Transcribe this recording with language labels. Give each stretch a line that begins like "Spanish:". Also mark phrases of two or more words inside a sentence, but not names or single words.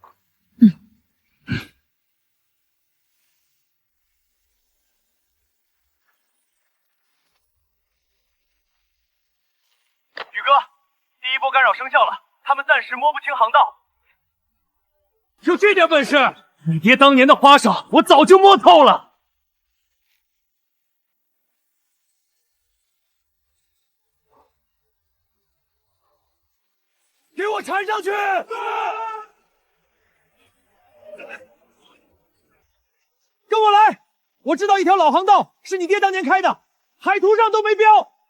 Chinese: 宇哥，第一波干擾生效了，他們暫時摸不清航道。就這點本事，你爹當年的花哨，我早就摸透了。給我纏上去！跟我来，我知道一条老航道，是你爹当年开的，海图上都没标。